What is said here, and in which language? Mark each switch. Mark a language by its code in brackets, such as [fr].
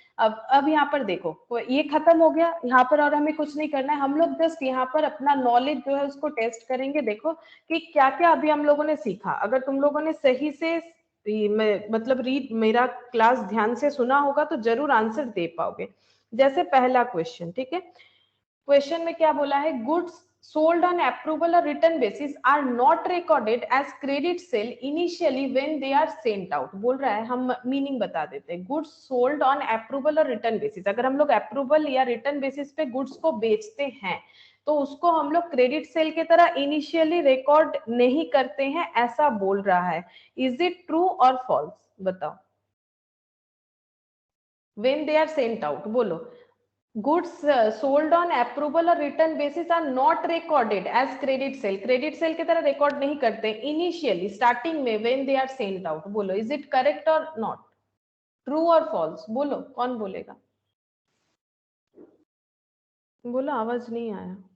[hi] अब यहाँ पर देखो, ये खत्म हो गया यहाँ पर, और हमें कुछ नहीं करना है। हम लोग जस्ट यहाँ पर अपना नॉलेज जो है उसको टेस्ट करेंगे। देखो कि क्या क्या अभी हम लोगों ने सीखा। अगर तुम लोगों ने सही से मतलब रीड मेरा क्लास ध्यान से सुना होगा तो जरूर आंसर दे पाओगे। जैसे पहला क्वेश्चन, ठीक है। क्वेश्चन में क्या बोला है, goods [en] sold on approval or written basis are not recorded as credit sale initially when they are sent out। [hi] बोल रहा है, हम मीनिंग बता देते हैं। [en] goods sold on approval और return basis, [hi] अगर हम लोग अप्रूवल या रिटर्न बेसिस पे गुड्स को बेचते हैं तो उसको हम लोग क्रेडिट सेल की तरह इनिशियली रिकॉर्ड नहीं करते हैं, ऐसा बोल रहा है। [en] is it true और false, [hi] बताओ। [en] when they are sent out, [hi] बोलो। [en] goods sold on approval और return basis are not recorded as [hi] credit sale, credit sale की तरह रिकॉर्ड नहीं करते इनिशियली, स्टार्टिंग में, [en] When they are sent out. [hi] बोलो, [en] is it correct और not, true और false, [hi] बोलो कौन बोलेगा। बोलो, आवाज नहीं आया।